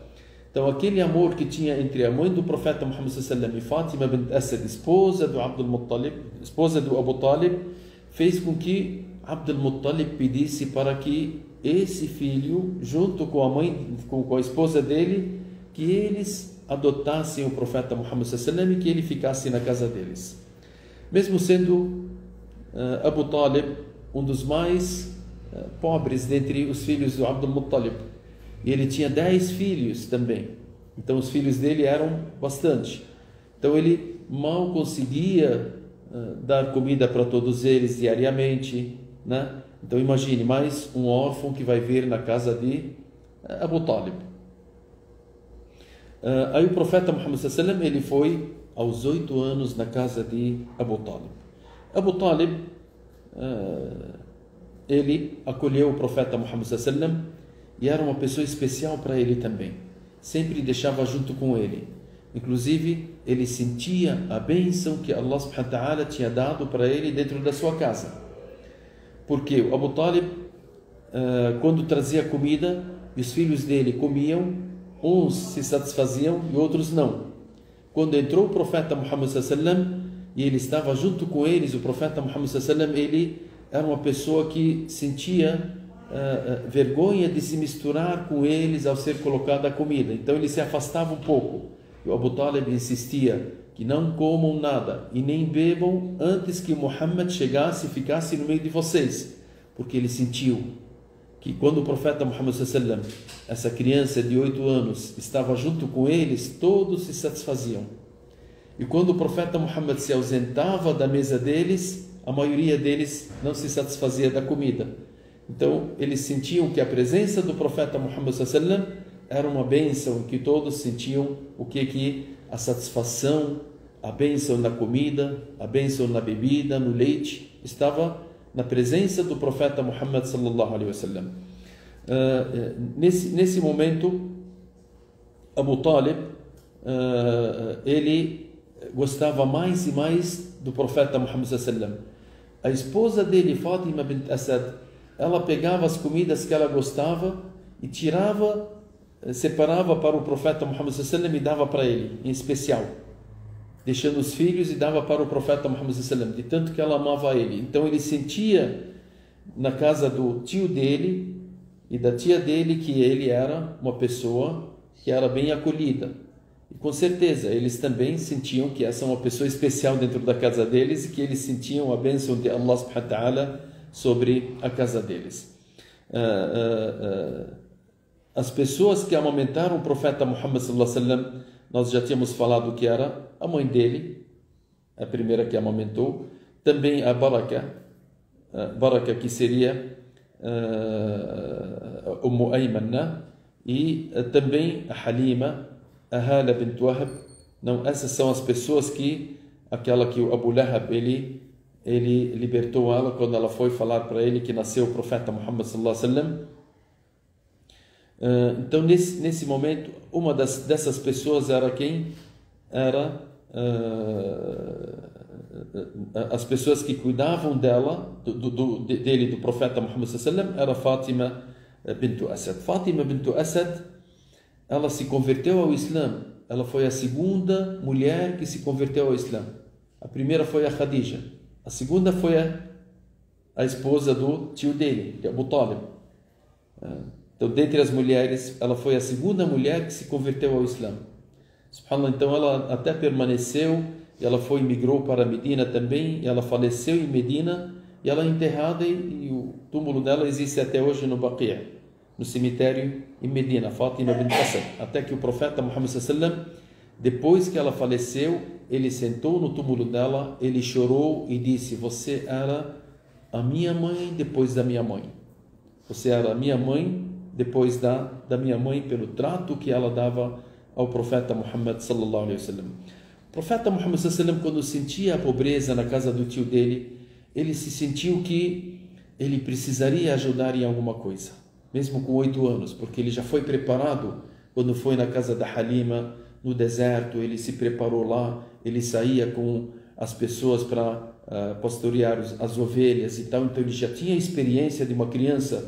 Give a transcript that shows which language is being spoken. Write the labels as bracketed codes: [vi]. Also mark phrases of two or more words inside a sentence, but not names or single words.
[pt] Então aquele amor que tinha entre a mãe do profeta Muhammad e Fatima bint Asad, esposa do Abdul Muttalib, esposa do Abu Talib, fez com que Abdul Muttalib pedisse para que esse filho, junto com a mãe, com a esposa dele, que eles adotassem o profeta Muhammad [ar] صلى الله عليه وسلم [pt] e que ele ficasse na casa deles. Mesmo sendo Abu Talib um dos mais pobres dentre os filhos do Abdul Muttalib, e ele tinha 10 filhos também, então os filhos dele eram bastante, então ele mal conseguia dar comida para todos eles diariamente, né? Então imagine, mais um órfão que vai vir na casa de Abu Talib. Aí o profeta Muhammad [ar] صلى الله عليه وسلم, [pt] ele foi aos 8 anos na casa de Abu Talib. Abu Talib, ele acolheu o profeta Muhammad [ar] صلى الله عليه وسلم [pt] e era uma pessoa especial para ele também. Sempre deixava junto com ele. Inclusive, ele sentia a bênção que Allah [ar] سبحانه وتعالى [pt] tinha dado para ele dentro da sua casa. Porque o Abu Talib, quando trazia comida, os filhos dele comiam, uns se satisfaziam e outros não. Quando entrou o profeta Muhammad [ar] صلى الله عليه وسلم [pt] e ele estava junto com eles, o profeta Muhammad [ar] صلى الله عليه وسلم, [pt] ele era uma pessoa que sentia vergonha de se misturar com eles ao ser colocada a comida. Então ele se afastava um pouco. E o Abu Talib insistia que não comam nada e nem bebam antes que Muhammad chegasse e ficasse no meio de vocês, porque ele sentiu que quando o profeta Muhammad [ar] صلى الله عليه وسلم, [pt] essa criança de 8 anos, estava junto com eles, todos se satisfaziam. E quando o profeta Muhammad se ausentava da mesa deles, a maioria deles não se satisfazia da comida. Então eles sentiam que a presença do profeta Muhammad [ar] صلى الله عليه وسلم [pt] era uma bênção, que todos sentiam o que a satisfação, a bênção na comida, a bênção na bebida, no leite, estava na presença do profeta Muhammad [ar] صلى الله عليه وسلم. [pt] Nesse momento, Abu Talib, ele gostava mais e mais do profeta Muhammad [ar] صلى الله عليه وسلم. [pt] A esposa dele, Fatima bint Asad, ela pegava as comidas que ela gostava e separava para o profeta Muhammad [ar] صلى الله عليه وسلم [pt] e dava para ele, em especial, deixando os filhos e dava para o profeta Muhammad [ar] صلى الله عليه وسلم, [pt] de tanto que ela amava ele. Então ele sentia na casa do tio dele e da tia dele que ele era uma pessoa que era bem acolhida. E com certeza eles também sentiam que essa é uma pessoa especial dentro da casa deles e que eles sentiam a bênção de Allah [ar] سبحانه وتعالى [pt] sobre a casa deles. As pessoas que amamentaram o profeta Muhammad [ar] صلى الله عليه وسلم, [pt] nós já tínhamos falado que era a mãe dele, a primeira que amamentou, também a Baraka que seria Umm Ayman, e também a Halima, a Hala bint Wahab. Não, essas são as pessoas aquela que o Abu Lahab, ele libertou ela quando ela foi falar para ele que nasceu o profeta Muhammad [ar] صلى الله عليه وسلم. [pt] Então nesse momento, uma dessas pessoas era quem? Era as pessoas que cuidavam dela, do profeta Muhammad [ar] صلى الله عليه وسلم, [pt] era Fatima bint Asad. Fatima bint Asad, ela se converteu ao Islã. Ela foi a segunda mulher que se converteu ao Islã. A primeira foi a Khadija. A segunda foi a esposa do tio dele, de Abu Talib. Então, dentre as mulheres, ela foi a segunda mulher que se converteu ao Islã. Subhanallah, então ela até permaneceu, e ela migrou para Medina também, e ela faleceu em Medina, e ela é enterrada, e o túmulo dela existe até hoje no Baqi', no cemitério em Medina, Fatima bint Asad. Até que o profeta Muhammad [ar] صلى الله عليه وسلم, [pt] depois que ela faleceu, ele sentou no túmulo dela, ele chorou e disse: você era a minha mãe depois da minha mãe. Você era a minha mãe depois da minha mãe, pelo trato que ela dava ao profeta Muhammad [ar] صلى الله عليه وسلم. [pt] O profeta Muhammad [ar] صلى الله عليه وسلم, [pt] quando sentia a pobreza na casa do tio dele, ele se sentiu que ele precisaria ajudar em alguma coisa, mesmo com 8 anos, porque ele já foi preparado quando foi na casa da Halima, no deserto. Ele se preparou lá, ele saía com as pessoas para pastorear as ovelhas e tal, então ele já tinha a experiência de uma criança.